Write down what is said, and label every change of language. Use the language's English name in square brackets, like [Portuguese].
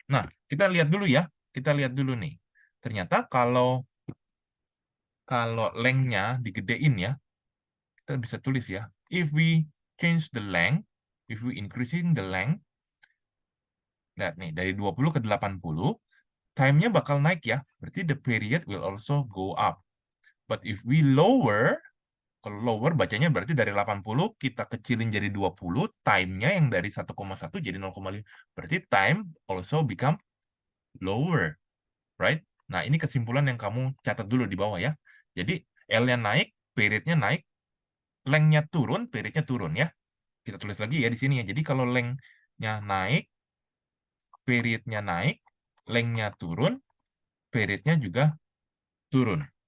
[Indonesian] Nah, kita lihat dulu ya. Kita lihat dulu nih. Ternyata kalau length-nya digedein ya, kita bisa tulis ya. [English] If we change the length, if we increasing the length, [Indonesian] lihat nih, dari 20 ke 80, time-nya bakal naik ya. Berarti [English] the period will also go up. But if we lower, [Indonesian] kalau lower bacanya berarti dari 80 kita kecilin jadi 20, time-nya yang dari 1,1 jadi 0,5. Berarti [English] time also become lower, right? [Indonesian] Nah, ini kesimpulan yang kamu catat dulu di bawah ya. Jadi L-nya naik, period-nya naik, length-nya turun, period-nya turun ya. Kita tulis lagi ya di sini ya. Jadi kalau length-nya naik, period-nya naik, length-nya turun, period-nya juga turun.